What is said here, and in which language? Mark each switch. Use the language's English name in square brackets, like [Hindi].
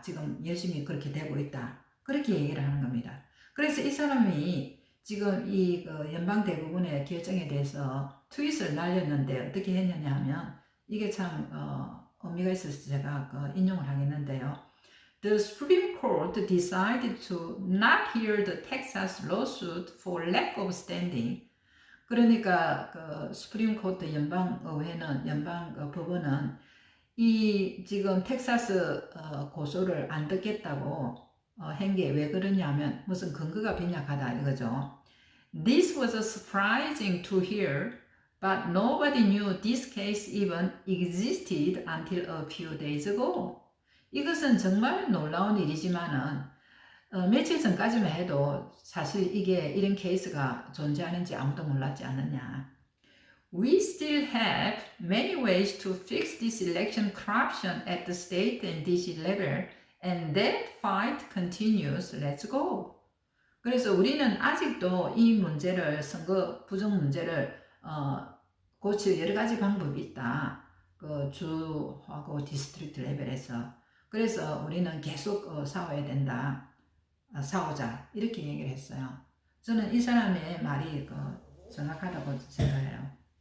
[Korean] 지금 열심히 그렇게 되고 있다. 그렇게 얘기를 하는 겁니다. 그래서 이 사람이 지금 이 연방 대법원의 결정에 대해서 트윗을 날렸는데 어떻게 했느냐 하면 이게 참 의미가 있어서 제가 인용을 하겠는데요. [English] The Supreme Court decided to not hear the Texas lawsuit for lack of standing. [Korean] 그러니까 그 수프림 코트 연방의회는 법원은 이 지금 텍사스 고소를 안 듣겠다고 한 게 왜 그러냐면 무슨 근거가 빈약하다 이거죠. [English] This was surprising to hear, but nobody knew this case even existed until a few days ago. [Korean] 이것은 정말 놀라운 일이지만은 며칠 전까지만 해도 사실 이게 이런 케이스가 존재하는지 아무도 몰랐지 않느냐. [English] We still have many ways to fix this election corruption at the state and DC level, and that fight continues. Let's go. [Korean] 그래서 우리는 아직도 이 문제를 선거 부정 문제를 고칠 여러 가지 방법이 있다. 그 주하고 디스트릭트 레벨에서. 그래서 우리는 계속 싸워야 된다. 싸우자 이렇게 얘기를 했어요. 저는 이 사람의 말이 정확하다고 생각해요.